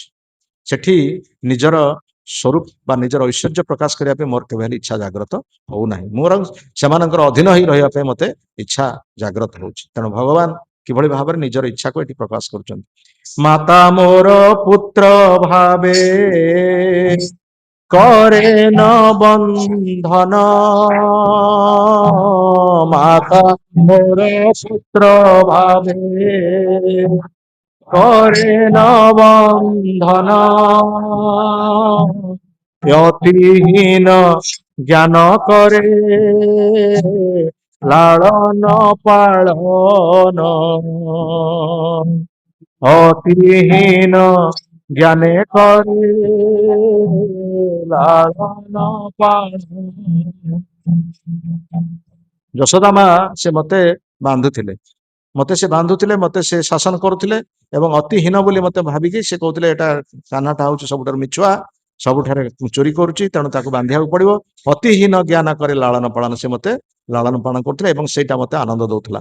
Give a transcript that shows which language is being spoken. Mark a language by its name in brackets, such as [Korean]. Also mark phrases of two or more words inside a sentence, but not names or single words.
[Odia] ସେଠି ନିଜର ସ୍ୱରୂପ ବା ନିଜର ଐଶ୍ୱର୍ଯ୍ୟ ପ୍ରକାଶ କରିବା ପାଇଁ ମୋର କେବେ ହେଲେ ଇଚ୍ଛା ଜାଗ୍ରତ ହଉନାହିଁ, ମୋର ସେମାନଙ୍କର ଅଧୀନ ହେଇ ରହିବା ପାଇଁ ମତେ ଇଚ୍ଛା ଜାଗ୍ରତ ହଉଛି। ତେଣୁ ଭଗବାନ କିଭଳି ଭାବରେ ନିଜର ଇଚ୍ଛାକୁ ଏଠି ପ୍ରକାଶ କରୁଛନ୍ତି। [Bangla] মাতা মোর পুত্র ভাবে করে ন বন্ধন, মাতা মোর পুত্র ভাবে করে ন বন্ধন, অতিহীন জ্ঞান করে লালন পালন, অতিহীন জ্ঞানে করে লালন পালন। [Odia] ଯଶୋଦା ମା ସେ ମତେ ବାନ୍ଧୁଥିଲେ, ମତେ ସେ ଶାସନ କରୁଥିଲେ ଏବଂ ଅତି ହୀନ ବୋଲି ମତେ ଭାବିକି ସେ କହୁଥିଲେ ଏଟା କାହ୍ନାଟା ହଉଛି ସବୁଠାରୁ ମିଛୁଆ, ସବୁଠାରେ ଚୋରି କରୁଛି, ତେଣୁ ତାକୁ ବାନ୍ଧିବାକୁ ପଡିବ। [Bangla] অতি হীন জ্ঞান করে লালন পালন, [Odia] ସେ ମତେ ଲାଳନ ପାଳନ କରୁଥିଲେ ଏବଂ ସେଇଟା ମତେ ଆନନ୍ଦ ଦଉଥିଲା।